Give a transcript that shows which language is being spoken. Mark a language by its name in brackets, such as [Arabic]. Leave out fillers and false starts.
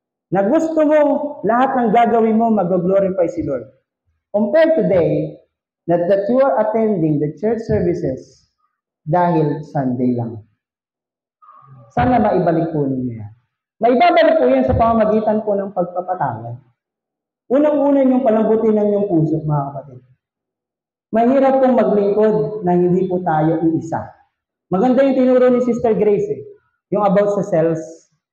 [Filipino] Na gusto mo lahat ng gagawin mo mag-glorify si Lord? [English] Compared today, that you are attending the church services [Filipino] dahil Sunday lang. Sana maibalik po ninyo yan. Maibabalik po yan sa pamamagitan po ng pagpapatawad. Unang-una yung palambutin ng iyong puso, mga kapatid. Mahirap pong maglingkod na hindi po tayo iisa. Maganda yung tinuro ni Sister Grace, yung about sa cells.